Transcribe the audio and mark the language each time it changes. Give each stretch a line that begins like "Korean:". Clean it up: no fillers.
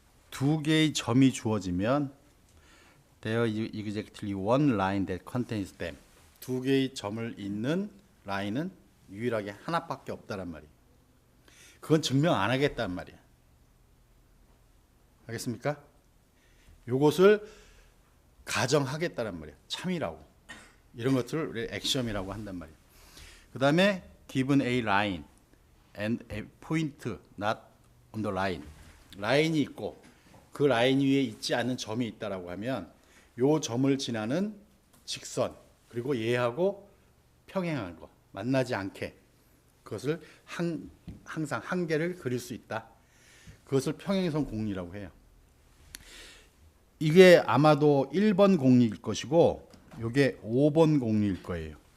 Korean: 두 개의 점이 주어지면
English: there is exactly one line that contains them.
Korean: 두 개의 점을 잇는 라인은 유일하게 하나밖에 없다란 말이에요. 그건 증명 안 하겠단 말이야. 알겠습니까? 요것을 가정하겠다란 말이야. 참이라고. 이런 것들을 우리 액션이라고 한단 말이야. 그 다음에
English: given a line and a point not on the line.
Korean: 라인이 있고 그 라인 위에 있지 않는 점이 있다라고 하면 요 점을 지나는 직선 그리고 얘하고 평행한 거 만나지 않게 그것을 항상 한계를 그릴 수 있다. 그것을 평행선 공리라고 해요. 이게 아마도 1번 공리일 것이고 요게 5번 공리일 거예요.